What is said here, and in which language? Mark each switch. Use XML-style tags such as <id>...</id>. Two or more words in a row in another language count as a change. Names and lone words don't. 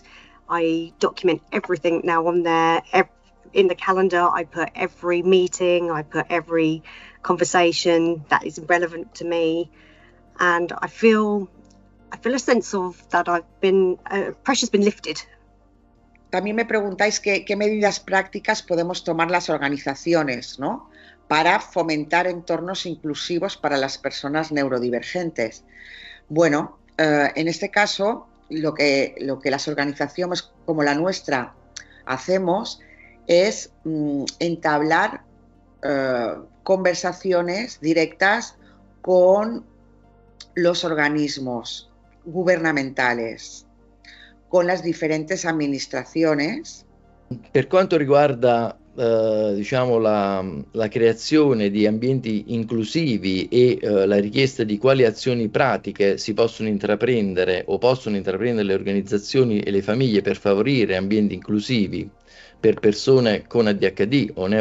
<en>I document everything now on there. In the calendar, I put every meeting, I put every conversation that is relevant to me, and I feel a sense of that pressure's been lifted.</en> <es>También me preguntáis qué medidas prácticas podemos tomar las organizaciones, ¿no?, para fomentar entornos inclusivos para las personas neurodivergentes. Bueno, en este caso, lo que las organizaciones como la nuestra hacemos es entablar conversaciones directas con los organismos gubernamentales, con las</es> <it>differenti amministrazioni. Per quanto riguarda diciamo la creazione di ambienti inclusivi e la richiesta di quali azioni pratiche si possono intraprendere o possono intraprendere le organizzazioni e le famiglie per favorire ambienti inclusivi per persone con ADHD o</it>